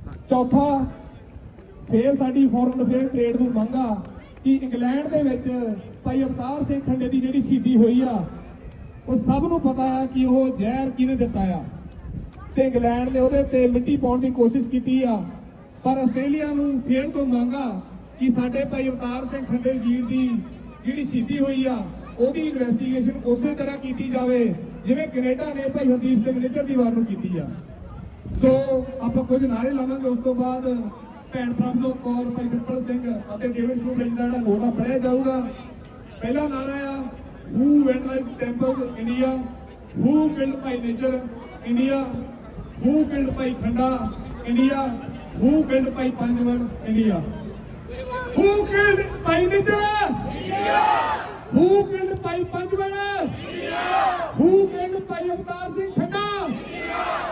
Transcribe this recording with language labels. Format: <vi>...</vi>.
<pa>ਚੌਥਾ ਫੇਰ ਸਾਡੀ ਫੋਰਨ ਅਫੇਅਰ ਟ੍ਰੇਡ ਨੂੰ ਮੰਗਾ ਕਿ ਇੰਗਲੈਂਡ ਦੇ ਵਿੱਚ ਭਾਈ ਅਵਤਾਰ ਸਿੰਘ ਖੰਡੇ ਦੀ ਜਿਹੜੀ ਸ਼ਹੀਦੀ ਹੋਈ ਆ ਉਹ ਸਭ ਨੂੰ ਪਤਾ ਆ ਕਿ ਉਹ ਜ਼ਹਿਰ ਕਿਹਨੇ ਦਿੱਤਾ ਆ ਤੇ ਇੰਗਲੈਂਡ ਨੇ ਉਹਦੇ ਤੇ ਮਿੱਟੀ ਪਾਉਣ ਦੀ ਕੋਸ਼ਿਸ਼ ਕੀਤੀ ਆ, ਪਰ ਆਸਟ੍ਰੇਲੀਆ ਨੂੰ ਫੇਰ ਤੋਂ ਮੰਗਾ ਕਿ ਸਾਡੇ ਭਾਈ ਅਵਤਾਰ ਸਿੰਘ ਖੰਡੇ ਵੀਰ ਦੀ ਜਿਹੜੀ ਸ਼ਹੀਦੀ ਹੋਈ ਆ ਉਹਦੀ ਇਨਵੈਸਟੀਗੇਸ਼ਨ ਉਸੇ ਤਰ੍ਹਾਂ ਕੀਤੀ ਜਾਵੇ ਜਿਵੇਂ ਕੈਨੇਡਾ ਨੇ ਭਾਈ ਹਰਦੀਪ ਸਿੰਘ ਨਿੱਜਰ ਦੀ ਵਾਰ ਨੂੰ ਕੀਤੀ ਆ। ਸੋ ਆਪਾਂ ਕੁਝ ਨਾਰੇ ਲਾਵਾਂਗੇ, ਉਸ ਤੋਂ ਬਾਅਦ ਭੈਣ ਪ੍ਰਭਜੋਤ ਕੌਰ, ਭਾਈ ਵਿਪਲ ਸਿੰਘ ਅਤੇ ਡੇਵਿਡ ਸ਼ੂਬੇਜ ਦਾ ਜਿਹੜਾ ਨੋਟ ਆ ਪੜ੍ਹਿਆ ਜਾਊਗਾ। ਪਹਿਲਾ ਨਾਰਾ ਆ</pa> <en>Who vandalized temples in India? Who killed Bhai Nijjar India? Who killed Bhai Khanda India? Who killed Bhai Panjwar India? Who killed Bhai Nijjar India? Who killed Bhai Panjwar India? Who killed Bhai Avtar Singh Khanda India?</en>